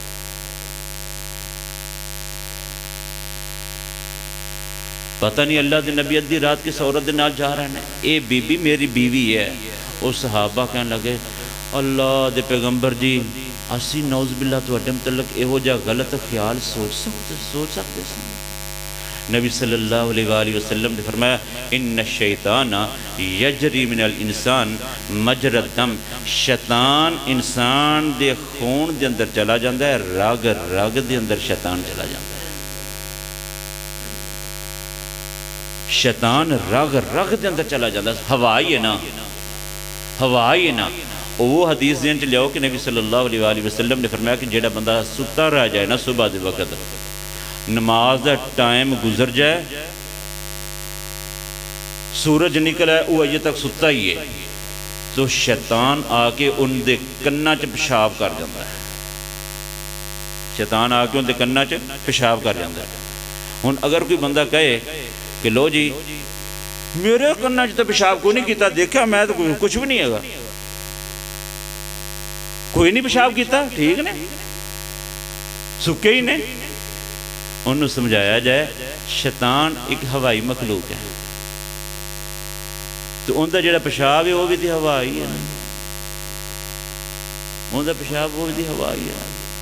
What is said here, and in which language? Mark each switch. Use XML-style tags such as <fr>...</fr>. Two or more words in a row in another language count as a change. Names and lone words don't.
<pa>پتہ نہیں اللہ دے نبی ادھی رات کس عورت دے نال جا رہے ہیں. اے بی بی میری بیوی ہے. وہ صحابہ کہنے لگے اللہ دے پیغمبر جی اسی</pa> <ar>نعوذ باللہ</ar> <pa>تواڈے متعلق یہو جا غلط خیال سوچ سکتے ہیں.</pa> <ar>نبی صلی اللہ علیہ وآلہ وسلم</ar> <ur>نے فرمایا</ur> <ar>ان الشیطان یجری من الانسان مجرى الدم.</ar> <pa>شیطان انسان دے خون دے اندر چلا جاندہ ہے, رگ رگ دے اندر شیطان چلا جاندہ ہے. شیطان رگ رگ دے اندر چلا جاندہ ہے. ہوائی ہے نا, ہوائی ہے نا. وہ حدیث دین چ لیاؤ کہ نبی</pa> <ar>صلی اللہ علیہ وآلہ وسلم</ar> <pa>نے فرمایا کہ جیڑا بندہ ستا رہ جائے نا صبح دے وقت, نماز دا ٹائم گزر جائے, سورج نکل ہے وہ اجے تک ستا ہی ہے, تو شیطان آ کے ان دے کناں چ پیشاب کر جاندہ ہے. شیطان آ کے ان دے کناں چ پیشاب کر جاندہ ہے. ہن اگر کوئی بندہ کہے کہ لو جی میرے کناں چ تو پیشاب کوئی نہیں کیتا, دیکھا میں تو کچھ بھی نہیں ہے گا, کوئی نہیں پیشاب کیتا, ٹھیک نے سکے ہی نے. انہوں سمجھایا جائے شیطان ایک ہوائی مخلوق ہے, تو ان دا جڑا پیشاب ہے وہ بھی دی ہوا ہی ہے, ان دا پیشاب وہ بھی دی ہوا ہی ہے.</pa>